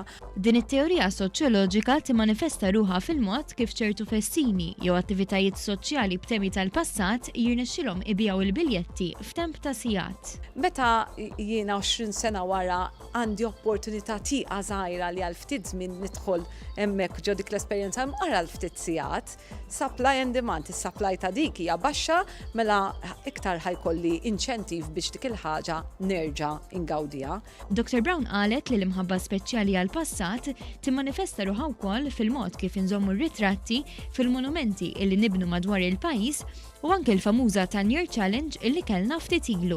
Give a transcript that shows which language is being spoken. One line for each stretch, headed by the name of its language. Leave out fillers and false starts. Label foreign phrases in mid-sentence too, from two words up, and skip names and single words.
Maltese: Din it-teorija soċjoloġika timmanifesta ruħha fil-mod kif ċertu festini jew attivitajiet soċjali b'temi tal-passat jirnexxilhom ibjaw il-biljetti f'temp ta' sigħat. Meta jiena 20 sena wara għandi opportunità tieqa żgħira li għal ftit żmien nidħol hemmhekk ġo dik l-esperjenza ara l-ftit sigħat,
English: supply and demand,
Maltese: is-supply ta' dik hija baxxa mela iktar ħajkolli inċentiv biex dik il-ħaġa nerġa' ingawdiha. Dr. Brown qalet li l-imħabba speċjali għall-passat timmanifesta ruħha wkoll fil-mod kif inżommu r-ritratti fil-monumenti illi nibnu madwar il-pajjiż u anke l-famuża Tan Year Challenge illi kellna ftit ilu.